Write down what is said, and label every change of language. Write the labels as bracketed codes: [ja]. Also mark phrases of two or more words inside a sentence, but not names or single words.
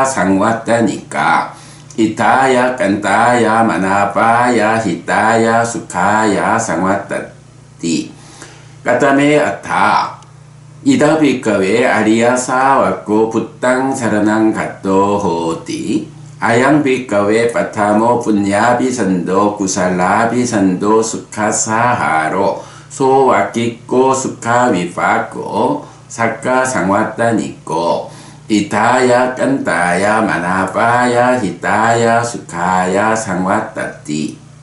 [pi] 상왔다니까 이타야 깐타야 마나파야 히타야 수카야 상왔다띠 까타메 아타 이다 비카웨 아리야 사와코 붓땅 사라낭 갓도 호띠 아양 비카웨 파타모 푸냐비산도 구살라비산도 수카사하로 소와끼꼬 수카위파코 사카 상왔다니꼬 이타야 깐타야 마나파야 히타야 수카야 상왔다띠.